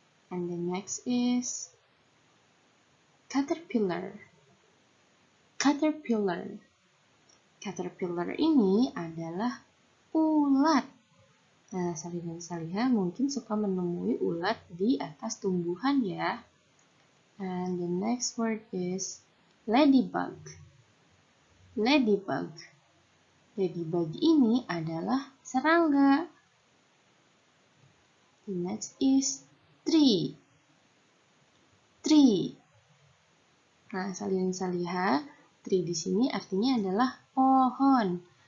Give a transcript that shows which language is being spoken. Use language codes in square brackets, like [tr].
[en] And the next is caterpillar. Caterpillar. [id] Caterpillar ini adalah ulat. Nah, Salih dan Salihah mungkin suka menemui ulat di atas tumbuhan ya. [en] And the next word is ladybug. Ladybug. [id] Ladybug ini adalah serangga. [en] The next is tree. Tree. [id] Nah, Salih dan Salihah, tree di sini artinya adalah pohon.